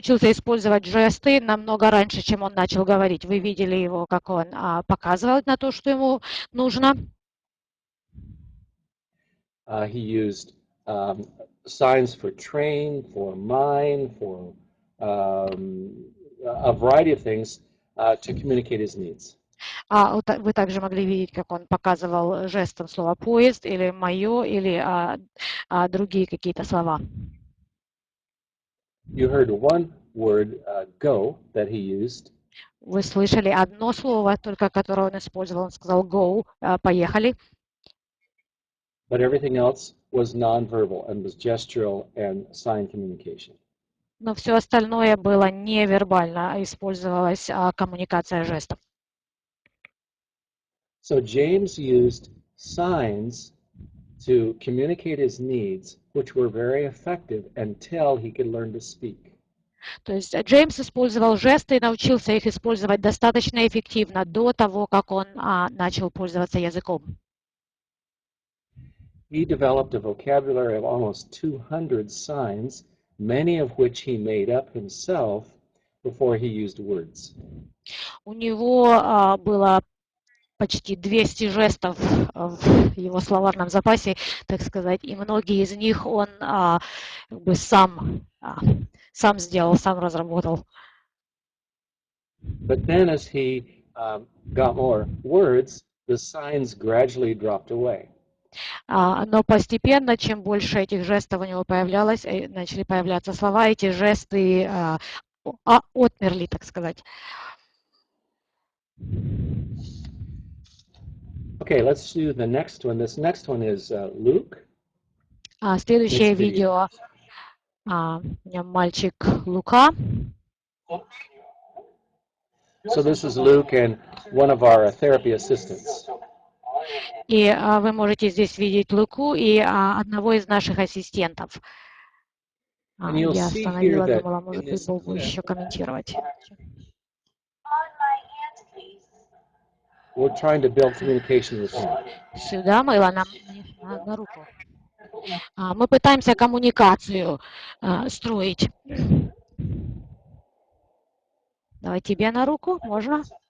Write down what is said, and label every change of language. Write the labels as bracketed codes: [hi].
[ru] использовать жесты намного раньше, чем он начал говорить. Вы видели его, как он показывал на то, что ему нужно. [en] He used signs for train, for mine, for a variety of things to communicate his needs. [ru] Вы также могли видеть, как он показывал жестом слово «поезд» или «моё», или другие какие-то слова. [en] You heard one word, go, that he used. [ru] Вы слышали одно слово, только которое он использовал. Он сказал «go», «поехали». [en] But everything else was nonverbal and was gestural and sign communication. [ru] Но все остальное было невербально, а использовалась коммуникация жестов. [en] So James used signs to communicate his needs, which were very effective until he could learn to speak. [ru] То есть Джеймс использовал жесты и научился их использовать достаточно эффективно до того, как он начал пользоваться языком. [en] He developed a vocabulary of almost 200 signs, many of which he made up himself before he used words. [ru] У него было почти 200 жестов в его словарном запасе, так сказать, и многие из них он как бы сам сделал, сам разработал. [en] But then as he got more words, the signs gradually dropped away. [ru] Но постепенно, чем больше этих жестов у него появлялось, начали появляться слова, эти жесты отмерли, так сказать. [en] Okay, let's do the next one. This next one is Luke. [ru] Следующее видео. У меня мальчик Лука. [en] So this is Luke and one of our therapy assistants. [ru] И вы можете здесь видеть Луку и одного из наших ассистентов. Я остановила, думала, может быть, Богу еще комментировать. [en] We're trying to build communication with him. [ru] Сюда, Мэйла, нам на руку. Мы пытаемся коммуникацию строить. Давай тебе на руку, можно?